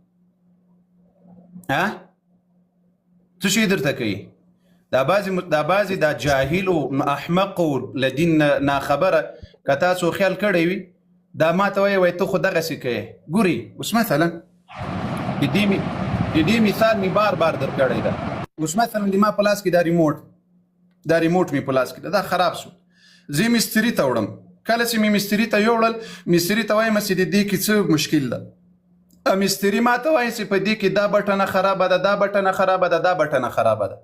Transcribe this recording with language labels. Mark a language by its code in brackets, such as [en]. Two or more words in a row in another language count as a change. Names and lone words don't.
[ps] څه شی درته کوي؟ دا بعضې دا جاهل او احمق او له دین ناخبره که تاسو خیال کړی وي دا ما ته وایي ته خو دغسې کوې. ګوري اوس مثلا د دې مثال می بار بار در کړی ده. اوس مثلا د ما په لاس کې دا ریموټ می په لاس کې ده، دا خراب شو. زه مستري ته وړم، کله چې مې مستري ته یوړل مستري ته وایم چې د دې کې څه مشکل ده. مستري ما ته وایي چې په دې کې دا بټنه خرابه ده، دا بټنه خرابه ده، دا بټنه خرابه ده.